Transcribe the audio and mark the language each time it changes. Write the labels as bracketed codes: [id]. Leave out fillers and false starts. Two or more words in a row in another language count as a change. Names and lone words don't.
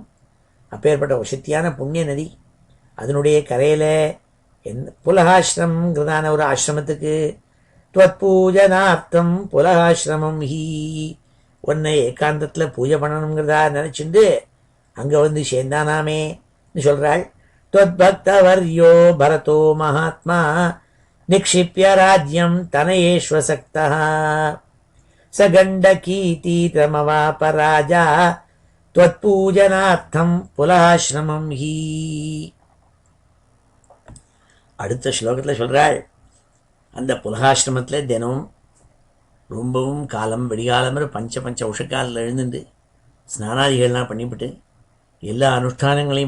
[ta] அப்பேற்பட்ட வசத்தியான புண்ணிய நதி, அதனுடைய கரையில் புலகாசிரமங்கிறதான ஒரு ஆசிரமத்துக்கு त्वत्पूजनार्थं புலகாசிரமம் ஹி, உன்னை ஏகாந்தத்தில் பூஜை பண்ணணுங்கிறதா நினச்சிண்டு அங்கே வந்து சேர்ந்தானாமேன்னு சொல்கிறாள். [sa] त्वद्भक्तवर्यो भरतो महात्मा निक्षिप्य राज्यं तनयेष्वसक्तः स गण्डकीतीरमवाप राजा त्वत्पूजनार्थं पुलहाश्रमं हि. [ta] அடுத்த ஸ்லோகத்தில் சொல்கிறாள், அந்த புலகாசிரமத்தில் தினம் ரொம்பவும் காலம் வெடிகாலம் பஞ்ச உஷக்காலில் எழுந்துட்டு ஸ்நானாதிகள்லாம் பண்ணிவிட்டு எல்லா அனுஷ்டானங்களையும்